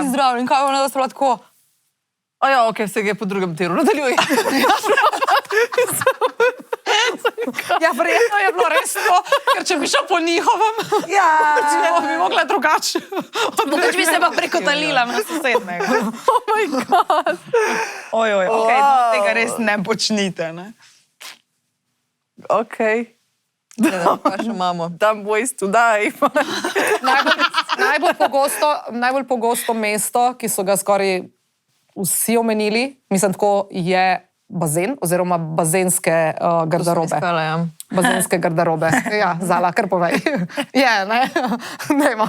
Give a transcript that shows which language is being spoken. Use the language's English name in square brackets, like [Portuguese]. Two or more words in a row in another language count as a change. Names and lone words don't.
[Slovenian] ti zdrav in kaj ona da sta bila tako. A ja, ok, se je po drugem tiru. Nadaljuj. Ja, verjetno je bilo res to, ker če bi šel po njihovem, Ja. bi mogla drugače. Mogoče bi se pa prekotalila na sosednega. [English] Oh my god. [Slovenian] Ojoj, okay, no, tega res ne počnite, ne? Ok. Pa še imamo. Dumb ways to die. Najbolj pogosto mesto, ki so ga skoraj vsi omenili, mislim, tako je bazen oziroma bazenske garderobe. Iskala, ja. Bazenske garderobe. Ja, Zala, kar povej. Je, ne? Dajmo.